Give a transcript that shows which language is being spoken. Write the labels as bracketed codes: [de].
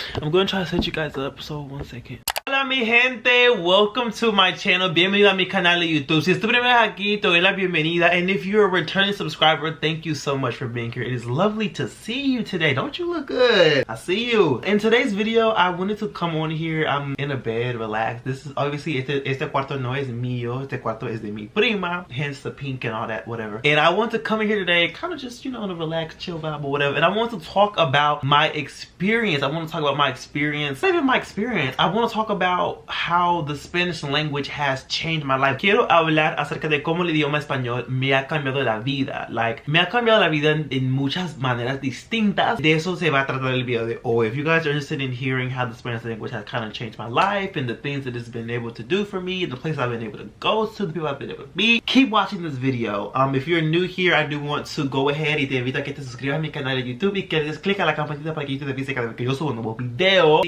[en] I'm gonna try to set you guys up, so 1 second. [es] Hola mi gente, [en] welcome to my channel. [es] Bienvenido a mi canal de YouTube. Si es tu primera vez aquí, te doy la bienvenida. [en] And if you're a returning subscriber, thank you so much for being here. It is lovely to see you today. Don't you look good? I see you. In today's video, I wanted to come on here. I'm in a bed, relaxed. This is obviously, [es] este cuarto no es mío. Este cuarto es de mi prima. [en] Hence the pink and all that, whatever. And I want to come in here today, kind of just, you know, on a relaxed, chill vibe or whatever. And I want to talk about my experience. I want to talk about my experience. Not even my experience. I want to talk about how the Spanish language has changed my life. [es] Quiero hablar acerca de cómo el idioma español me ha cambiado la vida. Like, me ha cambiado la vida en muchas maneras distintas. De eso se va a tratar el video de hoy. [en] If you guys are interested in hearing how the Spanish language has kind of changed my life and the things that it's been able to do for me, the places I've been able to go to, the people I've been able to meet, keep watching this video. If you're new here, I do want to go ahead [es] y te invito a que te suscribas a mi canal de YouTube y que des clic a la campanita para que YouTube te avise cada vez que yo subo un nuevo video.